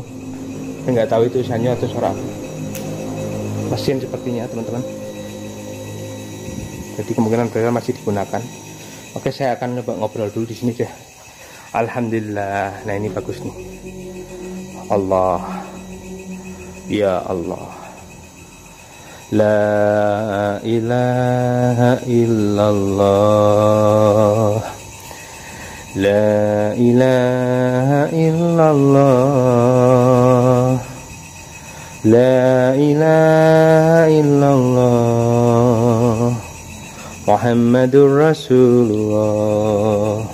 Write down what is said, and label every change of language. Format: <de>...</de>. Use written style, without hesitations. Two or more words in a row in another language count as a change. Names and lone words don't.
<id>Saya nggak tahu itu sanyo atau suara apa. Mesin sepertinya teman-teman, jadi kemungkinan besar masih digunakan. Oke, saya akan coba ngobrol dulu di sini deh. Alhamdulillah, nah ini bagus nih.</id> <ar>الله، يا الله, لا إله إلا الله، لا إله إلا الله، لا إله إلا الله، محمد رسول الله.</ar>